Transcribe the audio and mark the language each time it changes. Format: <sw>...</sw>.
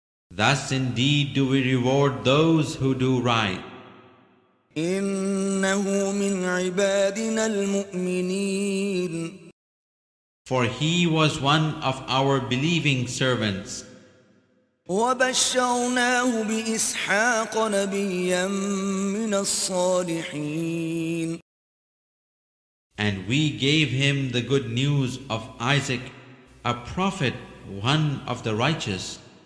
<en>Thus indeed do we reward those who do right.</en> <ar>إنه من عبادنا المؤمنين.</ar> <en>For he was one of our believing servants,</en> <ar>وبشرناه بإسحاق نبيا من الصالحين.</ar> <en>and we gave him the good news of Isaac, a prophet, one of the righteous.</en>